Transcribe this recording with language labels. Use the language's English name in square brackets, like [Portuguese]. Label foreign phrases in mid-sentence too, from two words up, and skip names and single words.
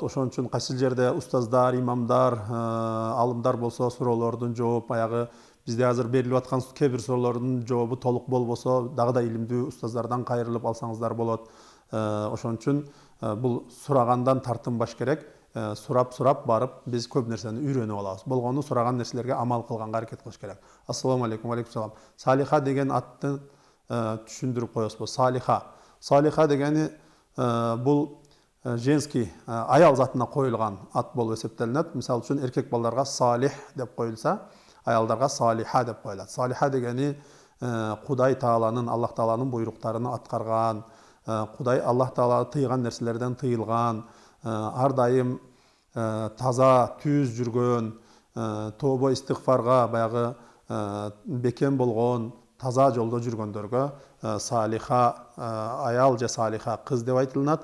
[Kyrgyz] Ошон үчүн кайсы жерде устаздар, имамдар, алымдар болсо суроолордун жооп, баягы бизде азыр берилип аткан кээ бир суроолордун жообу толук болбосо, дагы да илимдүү устаздардан кайрылып алсаңыздар болот. Ошон үчүн бул сурагандан тартынбаш керек. сурап барып биз көп нерсени үйрөнүп алабыз. Болгону сураган нерселерге амал кылганга аракет кылыш керек. [Arabic] السلام عليكم، عليكم السلام. [Kyrgyz] Салиха деген атты түшүндүрүп коесузбу? Салиха. Салиха дегени бул женский аял затына коюлган ат болуп эсептелинет. Мисалы үчүн эркек балдарга салих деп коюлса, аялдарга салиха деп коюлат. Салиха дегени Кудай Тааланын, Аллах Тааланын буйруктарын аткарган, Кудай Аллах Таала тыйган нерселерден тыйылган, ар дайым таза, түз жүргөн, тобо истигфарга баягы бекем болгон, таза жолдо жүргөндөргө салиха аял же салиха кыз деп айтылынат.